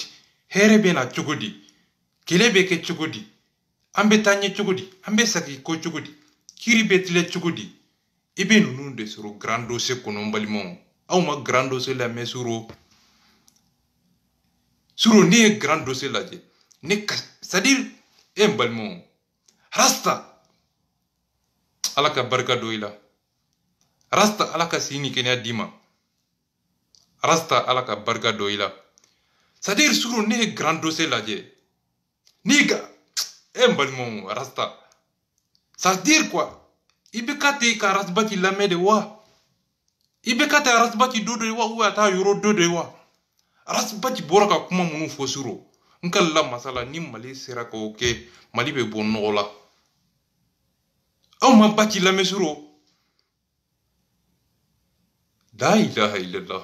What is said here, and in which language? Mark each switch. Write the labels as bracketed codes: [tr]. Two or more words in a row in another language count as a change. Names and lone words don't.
[bm] Hɛrɛ bɛ na cogo di? Kɛlɛ bɛ kɛ cogo di? An bɛ taa ɲɛ cogo di? An bɛ segin kɔ cogo di? Kiiri bɛ tilen cogo di? I bɛ ninnu de sɔrɔ [fr] grand dossier [bm] kɔnɔ n balimaw. Aw ma [fr] grand dossier [bm] lamɛn Suro. Suro ne ye [fr] grand dossier [bm] lajɛ, [fr] c'est-à-dire [bm] n balimaw, Rasta, Ala ka barika don i la. Rasta, Ala ka si ni kɛnɛya d'i ma. Rasta, Ala ka barika don i la. [fr] C'est-à-dire [bm] Suro ne ye [fr] grand dossier [bm] lajɛ. N'i ka n balimaw, Rasta, [fr] c'est-à-dire quoi? [bm] I bɛ ka ten ka rasibaci lamɛn de wa? I bɛ ka ten rasibaci dɔ de wa ou a taa yɔrɔ dɔ de wa? Rasibaci bɔra ka kuma minnu fɔ Suro, n ka la masala ni Mali sera k'o kɛ, Mali bɛ bɔ nɔgɔ la. Aw ma baci lamɛn Suro. [ar] لا إله إلا الله.